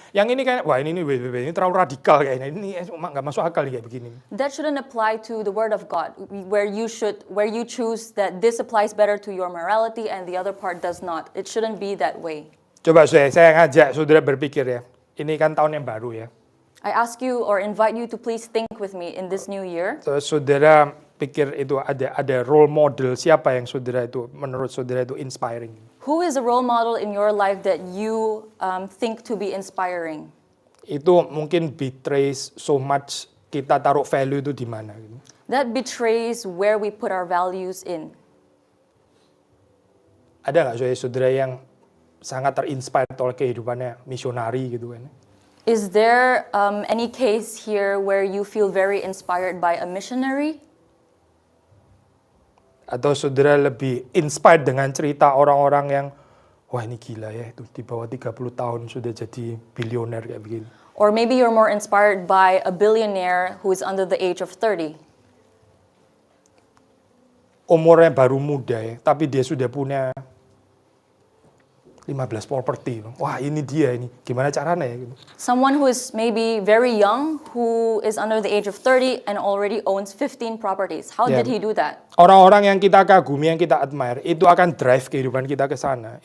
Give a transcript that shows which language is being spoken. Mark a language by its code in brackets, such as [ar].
[id] Yang ini kayaknya wah ini terlalu radikal kayaknya. Ini nggak masuk akal kayak begini. [en] That shouldn't apply to the word of God, where you choose that this applies better to your morality and the other part does not. It shouldn't be that way. [id] Coba saya ngajak saudara berpikir ya. Ini kan tahun yang baru ya. [en] I ask you or invite you to please think with me in this new year. [id] So, saudara pikir itu ada role model siapa yang saudara itu menurut saudara itu inspiring? [en] Who is a role model in your life that you think to be inspiring? [id] Itu mungkin [en] betrays so much [id] kita taruh value itu di mana gitu. [en] That betrays where we put our values in. [id] Ada nggak saudara yang sangat terinspire oleh kehidupannya misionari gitu kan? [en] Is there any case here where you feel very inspired by a missionary? [id] Atau saudara lebih inspired dengan cerita orang-orang yang wah ini gila ya, itu di bawah 30 tahun sudah jadi bilioner kayak begini. [en] Or maybe you're more inspired by a billionaire who is under the age of 30. [id] Umurnya baru muda ya, tapi dia sudah punya 15 properti. Wah ini dia ini, gimana caranya ya? Gitu. [en] Someone who is maybe very young, who is under the age of 30 and already owns 15 properties. How did he do that? [id] Orang-orang yang kita kagumi, yang kita admire, itu akan drive kehidupan kita ke sana.